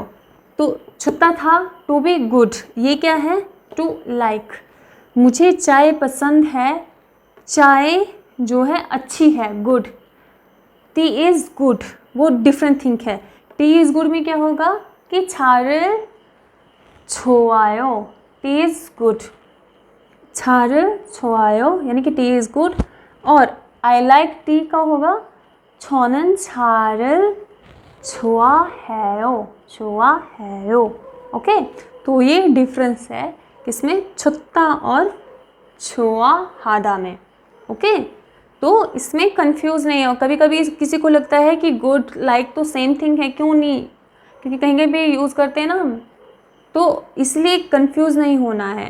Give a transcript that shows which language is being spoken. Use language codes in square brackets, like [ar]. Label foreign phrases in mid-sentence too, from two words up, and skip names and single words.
[hi] तो छुत्ता था [en] to be good, [hi] ये क्या है, [en] to like. [hi] मुझे चाय पसंद है, चाय जो है अच्छी है, गुड। [en] tea is good, वो different thing है। tea is good [hi] में क्या होगा कि [ko] 차를 좋아요, [en] tea is good, [ko] 차를 좋아요 [hi] यानी कि [en] tea is good. [hi] और [en] I like tea [hi] का होगा [ko] 저는 차를 좋아해요। [hi] ओके, तो ये डिफरेंस है किसमें, छुत्ता और 좋아하다 में। ओके, तो इसमें कंफ्यूज नहीं हो। कभी कभी किसी को लगता है कि [en] good like [hi] तो [en] same thing [hi] है, क्यों नहीं, क्योंकि कहीं भी यूज़ करते हैं ना, तो इसलिए कंफ्यूज नहीं होना है।